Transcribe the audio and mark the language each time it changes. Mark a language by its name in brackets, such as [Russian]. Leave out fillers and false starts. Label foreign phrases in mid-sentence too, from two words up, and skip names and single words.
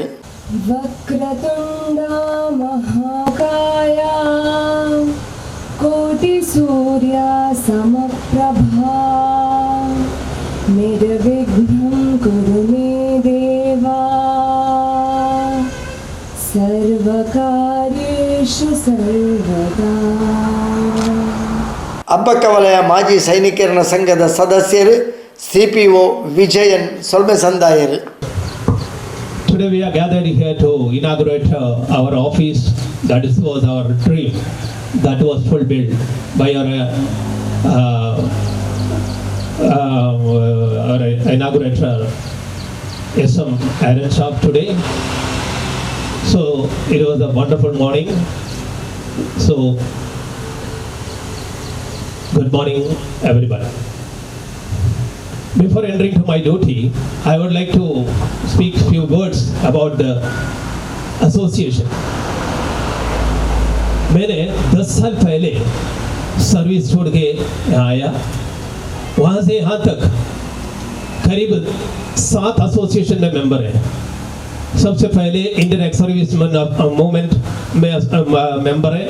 [Sanskrit] ವಕ್ರತುಂಡ ಮಹಾಕಾಯ ಕೋಟಿ ಸೂರ್ಯ ಸಮಪ್ರಭಾ ನಿರ್ವಿಘ್ನಂ ಕುರು ಮೇ ದೇವಾ ಸರ್ವಕಾರ್ಯೇಷು ಸರ್ವದಾ. [Tulu] ಅಬ್ಬಕ್ಕ ವಲಯ ಮಾಜಿ ಸೈನಿಕರ ಸಂಘದ ಸದಸ್ಯರು CPO ವಿಜಯನ್ ಸೊಲ್ಮೆ ಸಂದಾಯರು. [English] Today we are gathered here to inaugurate our office. Was our dream that was fulfilled by our inaugurator SM Aaron Shop today. So it was a wonderful morning. So good morning everybody. Before entering to my duty, I would like to speak few words about the association. [Hindi] मैंने 10 साल पहले सर्विस छोड़ के यहाँ आया. वहाँ से यहाँ तक करीब 7 एसोसिएशन में मेंबर है. सबसे पहले [English] Indian Ex Servicemen Movement [Hindi] में मेंबर है.